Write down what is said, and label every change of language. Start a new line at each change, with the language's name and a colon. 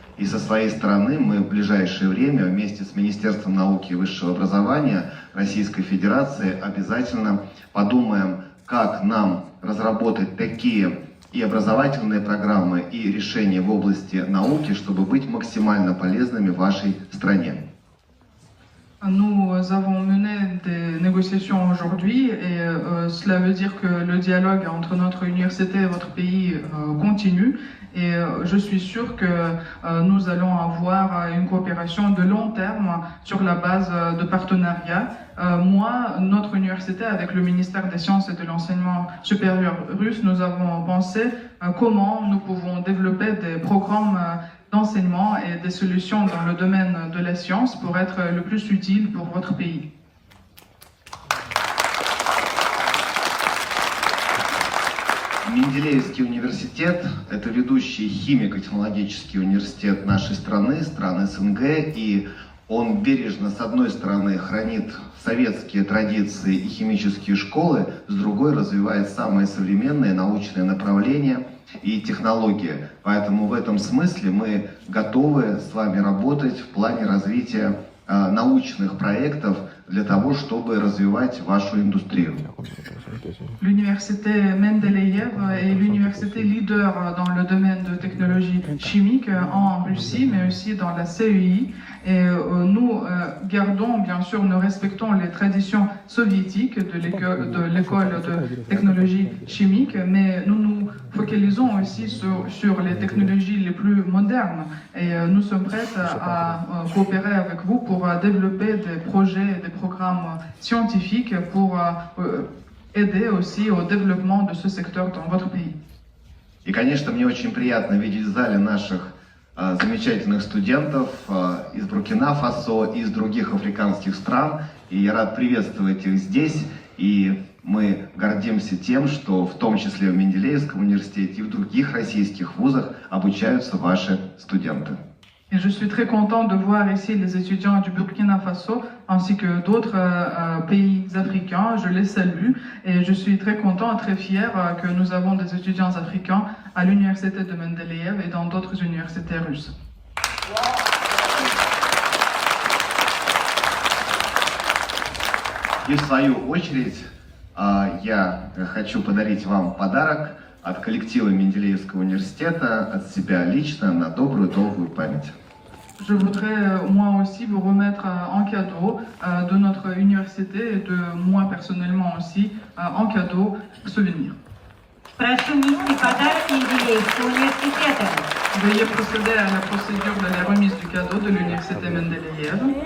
Russian: И со своей стороны мы в ближайшее время вместе с Министерством науки и высшего образования Российской Федерации обязательно подумаем, как нам разработать такие и образовательные программы, и решения в области науки, чтобы быть максимально полезными вашей стране.
French: Nous avons mené des négociations aujourd'hui et cela veut dire que le dialogue entre notre université et votre pays continue et je suis sûr que nous allons avoir une coopération de long terme sur la base de partenariats. Moi, notre université, avec le ministère des Sciences et de l'Enseignement supérieur russe, nous avons pensé comment nous pouvons développer des programmes d'enseignement et des solutions dans le domaine de la science pour être le plus utile pour votre pays.
Russian: Менделеевский университет – это ведущий химико-технологический университет нашей страны, стран СНГ, и он бережно, с одной стороны, хранит советские традиции и химические школы, с другой развивает самые современные научные направления и технологии. Поэтому в этом смысле мы готовы с вами работать в плане развития научных проектов для того, чтобы развивать вашу индустрию.
French: L'université Mendeleïev est l'université leader dans le domaine de technologie chimique en Russie, mais aussi dans la CEI. Et nous gardons, bien sûr, nous respectons les traditions soviétiques de l'école de technologie chimique, mais nous nous focalisons aussi sur les technologies les plus modernes. Et nous sommes prêts à coopérer avec vous pour développer des projets et des programmes scientifiques pour aider aussi au développement de ce secteur dans votre pays.
Russian: И, конечно, мне очень приятно видеть в зале наших замечательных студентов из Буркина-Фасо и из других африканских стран. И я рад приветствовать их здесь. И мы гордимся тем, что в том числе в Менделеевском университете и в других российских вузах обучаются ваши студенты.
French: Et je suis très content de voir ici les étudiants du Burkina Faso ainsi que d'autres pays africains. Je les salue et je suis très content et très fier que nous avons des étudiants africains à l'université de Mendeleïev et dans d'autres universités russes.
Russian: И в свою очередь я хочу подарить вам подарок от коллектива Менделеевского университета, от себя лично, на добрую, долгую память.
French: Je voudrais moi aussi vous remettre en cadeau de notre université et de moi personnellement aussi en cadeau souvenir.
Russian: Прошу внести подарок Менделеевского университета.
French: Veuillez procéder à la procédure de la remise du cadeau de l'université Mendeleïev.